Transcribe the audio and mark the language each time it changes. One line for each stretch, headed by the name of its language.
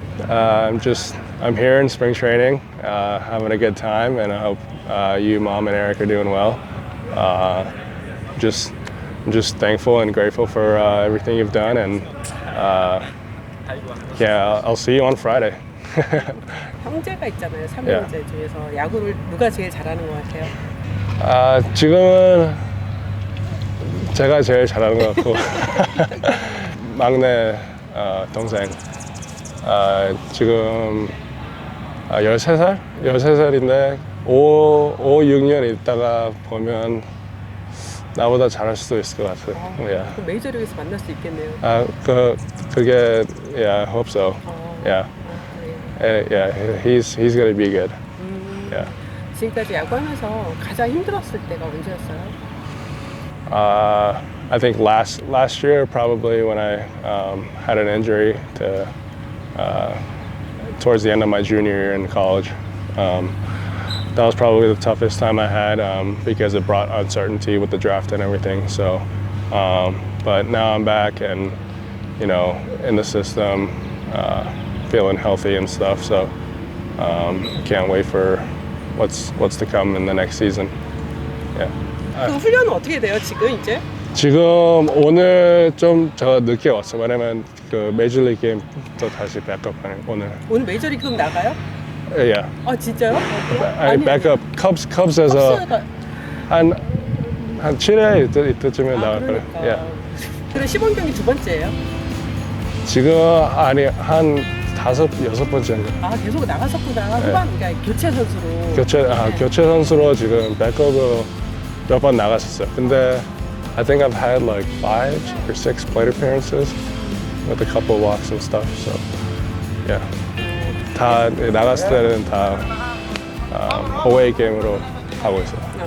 English: I'm here in spring training, having a good time, and I hope you, Mom, and Eric are doing well. I'm just thankful and grateful for everything you've done, and yeah, I'll see you on Friday.
Korean: 형제가 있잖아요. 3형제 중에서 야구를 누가 제일 잘하는 것 같아요? 지금은 제가 제일 잘하는 것 같고 막내 동생 지금 13살? 13살인데 5, 6년 있다가 보면 나보다 잘할 수도 있을 것 같아요.
English: Yeah.
Korean: 그럼 메이저리그에서 만날 수 있겠네요. 그게
English: yeah, I hope so. Yeah. Yeah, he's gonna be good. Yeah.
Korean: 지금까지 야구하면서 가장 힘들었을 때가 언제였어요?
English: I think last year probably when I had an injury towards the end of my junior year in college. That was probably the toughest time I had because it brought uncertainty with the draft and everything. So, but now I'm back and, you know, in the system, feeling healthy and stuff. So, can't wait for what's to come in the next season. Yeah.
Korean: 그 훈련은 어떻게 돼요 지금 이제? 지금 오늘 좀 저 늦게 왔어요. 왜냐면 그 메이저리그 게임 또 다시 백업하는 오늘. 오늘 메이저리그 그럼 나가요?
English: Yeah.
Korean: 아 진짜요? 아니 백업 컵스에서 한 7회 이때쯤에 나갈 거예요. 그러니까.
English: Yeah.
Korean: 그럼 시범경기 두 번째예요? 지금 아니 한 5-6번째인가. 아 계속 나갔었구나. 후반 그러니까 교체 선수로. 교체 선수로 지금 백업으로 몇 번 나갔었어요. 근데
English: I think I've had like 5 or 6 plate appearances with a couple of walks and stuff. So yeah.
Korean: 다 나갔을 때는 다 어웨이 게임으로 하고 있어요.